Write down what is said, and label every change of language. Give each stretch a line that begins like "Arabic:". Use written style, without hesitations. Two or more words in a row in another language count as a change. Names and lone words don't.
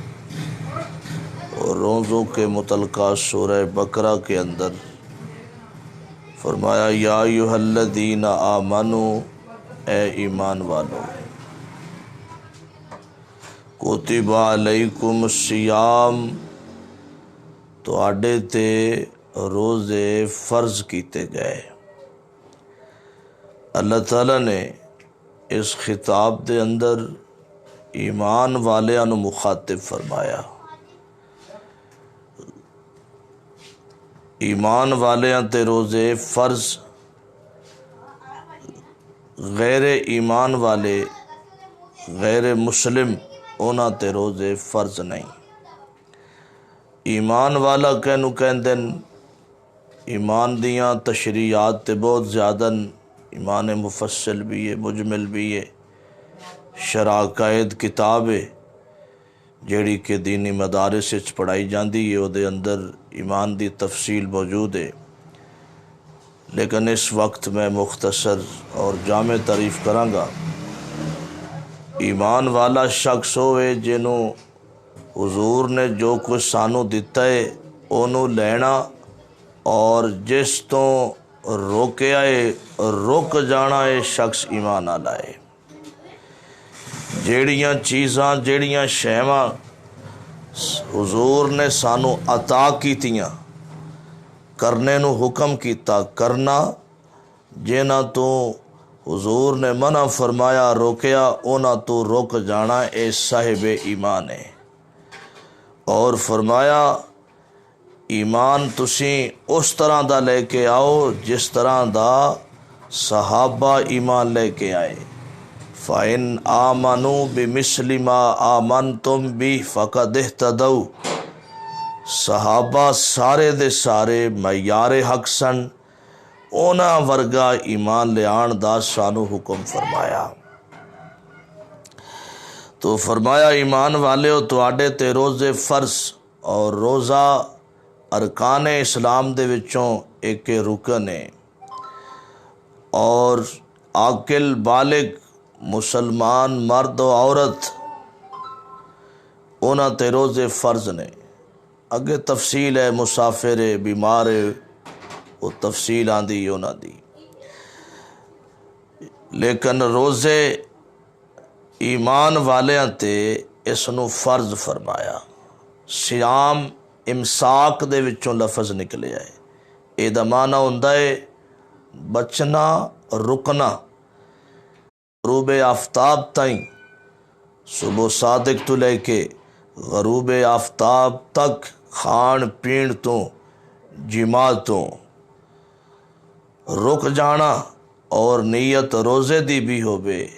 Urdu: روزوں کے متعلقہ سورہ بقرہ کے اندر فرمایا،
Arabic: یا ایھا الذین آمنو،
Urdu: اے ایمان والو،
Arabic: کتب علیکم الصیام،
Punjabi: تواڈے تے روزے فرض کیتے گئے۔ اللہ تعالیٰ نے اس خطاب دے اندر ایمان والیاں نو مخاطب فرمایا۔ ایمان والیاں تے روزے فرض، غیر ایمان والے غیر مسلم انہاں تے روزے فرض نہیں۔ ایمان والا کہنو کہندن، ایمان دیاں تشریعات تے بہت زیادہ، ایمان مفصل بھی ہے، مجمل بھی ہے، شرع عقائد کتاب ہے جیڑی کہ دینی مدارس وچ پڑھائی جاندی ہے، او دے اندر ایمان دی تفصیل موجود ہے، لیکن اس وقت میں مختصر اور جامع تعریف کراں گا۔ ایمان والا شخص ہوئے جنوں حضور نے جو کچھ سانو دتا ہے انہوں لینا، اور جس تو روکیا ہے رک جانا ہے، شخص ایمان والا ہے۔ جیڑیاں چیزاں جیڑیاں شیواں حضور نے سانو عطا کیتیاں، کرنے نو حکم کیتا کرنا، جنہ تو حضور نے منع فرمایا روکیا انہاں تو رک جانا، اے صاحب ایمان ہے۔ اور فرمایا ایمان تسی اس طرح دا لے کے آؤ جس طرح دا صحابہ ایمان لے کے آئے۔
Arabic: فَإِنْ آمَنُوا بِمِثْلِ مَا آمَنْتُمْ بِهِ فَقَدِ اهْتَدَوْا۔
Punjabi: صحابہ سارے دے سارے معیار حق سن، اونا ورگا ایمان لے آن دا سانو حکم فرمایا۔ تو فرمایا ایمان والے ہو تواڈے تے روزے فرض، اور روزہ ارکان اسلام دے وچوں ایک رکن ہے، اور عاقل بالغ مسلمان مرد و عورت انہاں تے روزے فرض نے۔ اگے تفصیل ہے، مسافر ہے، بیمار ہے، وہ تفصیل آندی انہاں دی، لیکن روزے ایمان والیاں تے اس نو فرض فرمایا۔ صیام امساک دے وچوں لفظ نکلے ہے، اے دا معنی ہوندا ہے بچنا، رکنا، غروب آفتاب تائیں، صبح صادق تو لے کے غروب آفتاب تک کھان پین تو جماع تو رک جانا، اور نیت روزے دی بھی ہوبے۔